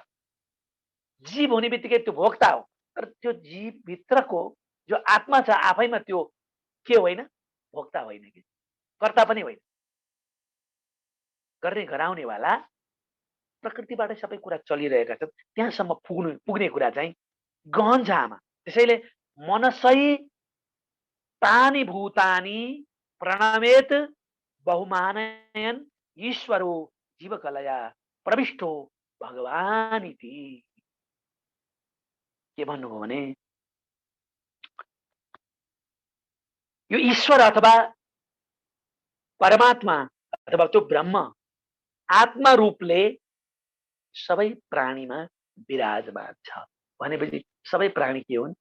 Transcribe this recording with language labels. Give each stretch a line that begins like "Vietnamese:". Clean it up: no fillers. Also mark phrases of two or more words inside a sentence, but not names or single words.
Nepali: जीव हुने बित्तिकै त्यो भोक्ता हो। तर त्यो जीव भित्रको जो आत्मा छ आफैमा त्यो के होइन? भोक्ता होइन कि कर्ता पनि होइन। गर्ने गराउनेवाला प्रकृतिबाट सबै कुरा चलिरहेका छन्। त्यहाँसम्म पुग्ने कुरा चाहिँ गहन छ आमा।
Sanskrit: त्यसैले मनसै तानि भूतानि प्रणमेत बहुमानयन ईश्वरो जीवकलया प्रविष्टो भगवान इति।
Nepali: के भन्नुभयो भने यो ईश्वर अथवा परमात्मा अथवा त्यो ब्रह्म आत्मा रूपले सबै प्राणीमा विराजमान छ भनेपछि सबै प्राणी के हुन्?